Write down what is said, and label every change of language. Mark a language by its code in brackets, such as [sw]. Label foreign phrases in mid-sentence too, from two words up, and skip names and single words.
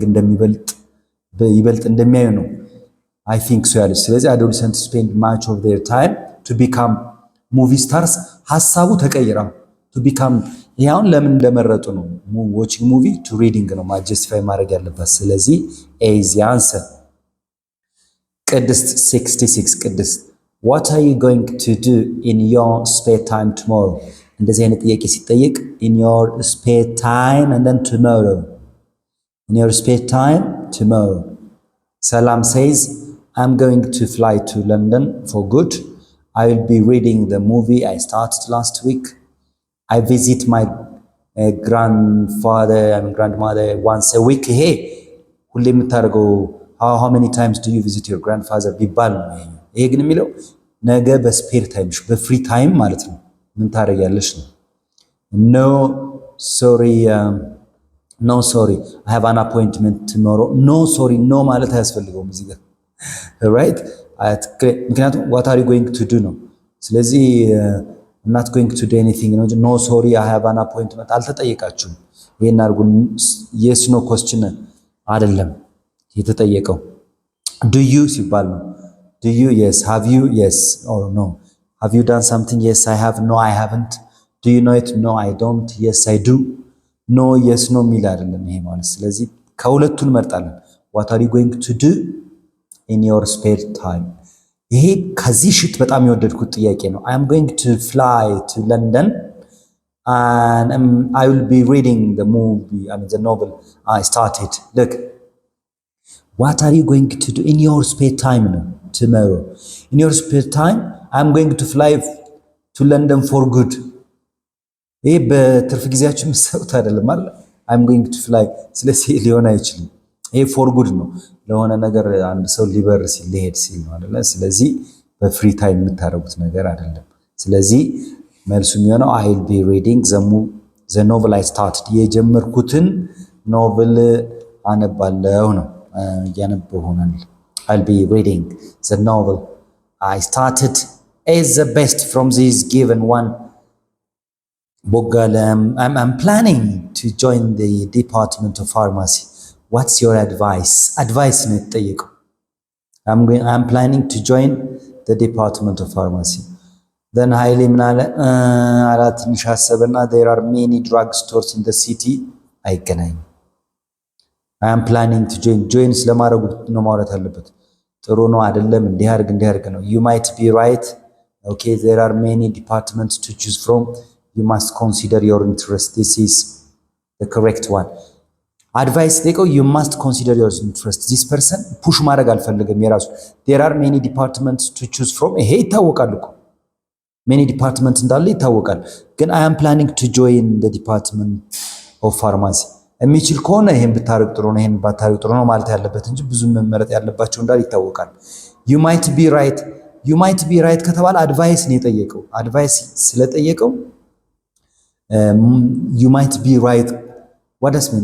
[am] ይበልጥ እንደሚያዩ ነው። [en] I think so [am] ያለች። ስለዚህ [en] adolescent spend much of their time to become movie stars። [am] ሀሳቡ ተቀይራ [en] to become። [am] ይሄ አሁን ለምን እንደመረጡ ነው። [en] watching movie to reading [am] ነው ማጀስቲፋይ ማድረግ ያለባት። ስለዚህ [en] A is the answer። ቅድስት 66 ቅድስት what are you going to do in your spare time tomorrow? [am] እንደዚህ አይነት ጥያቄ ሲጠየቅ [en] in your spare time and then tomorrow. In your spare time tomorrow. Salam says I'm going to fly to London for good. I will be reading the movie I started last week. I visit my grandfather and grandmother once a week. [am] Hey, ሁሌ የምታደርገው [en] how many times do you visit your grandfather [am] ቢባል ነው። ይሄ ግን የሚለው ነገ በስፔር ታይምሽ በፍሪ ታይም ማለት ነው ምን ታደርጊያለሽ ነው። [en] No sorry I have an appointment tomorrow. No sorry no [am] ማለት አያስፈልገውም እዚህ ጋር ራይት። ምክንያቱም [en] what are you going to do [am] ነው። ስለዚህ [en] I'm not going to do [am] anything ነው እንጂ [en] No sorry [am] I have an appointment አልተጠየቃችሁም። ይሄን አድርጉ yes no question አይደለም የተጠየቀው። do you ሲባል ነው። do you yes, have you yes or no, have you done something yes I have, no I haven't, do you know it no I don't, yes I do, no yes no የሚል አይደለም ይሄ ማለት። ስለዚህ ከሁለቱን መርጣለን። what are you going to do in your spare time? ይሄ ከዚህ ሽት በጣም የወደድኩት ጥያቄ ነው። [en] I am going to fly to London and I will be reading the movie, I mean the novel I started. Look, what are you going to do in your spare time no? Tomorrow. In your spare time I'm going to fly to London for good. [am] ይሄ በትርፍ ጊዜያችሁ የምትሰሩት አይደለም ማለት [en] I'm going to fly። [am] ስለዚህ ሊሆን አይችልም። ይሄ [en] for good [am] ነው። ለሆነ ነገር አንድ ሰው ሊበር ሲል ሊሄድ ሲል ነው አይደለ? ስለዚህ በፍሪ ታይም የምታደርጉት ነገር አይደለም። ስለዚህ መልሱ የሚሆነው [en] I'll be reading the novel I started። [am] የጀመርኩትን ኖቨል አነባለሁ ነው። እያነበሁ ሆናል። [en] I'll be reading the novel I started is the best from this given one. Bogalam, I'm planning to join the Department of Pharmacy. What's your advice? Advice [am] ነው የተጠየቀው። [en] I'm planning to join the Department of Pharmacy. Then [am] ኃይሌ ምን አለ? አራት ትንሽ አሰበና [en] there are many drug stores in the city. [am] አይገናኝም። [en] I am planning to join [am] ስለማድረጉ ነው ማውራት ያለበት። ጥሩ ነው አይደለም፣ እንዲህ አድርግ ነው። [en] You might be right. Okay, there are many departments to choose from. You must consider your interest. This is the correct one. Advice ጠይቀው you must consider your interest. This person push [am] ማድረግ አልፈልግም የራሱ [en] there are many departments to choose from. [am] ይሄ ይታወቃል እኮ [en] many departments [am] እንዳለ ይታወቃል። ግን [en] I am planning to join the Department of Pharmacy [am] የሚችል ከሆነ ይሄን ብታረግ ጥሩ ነው፣ ይሄን ባታረግ ጥሩ ነው ማለት ያለበት እንጂ ብዙ መመረጥ ያለባቸው እንዳል ይታወቃል። [en] you might be right [am] ከተባለ አድቫይስ ነው የጠየቀው። አድቫይስ ስለጠየቀው [en] you might be right, what does mean?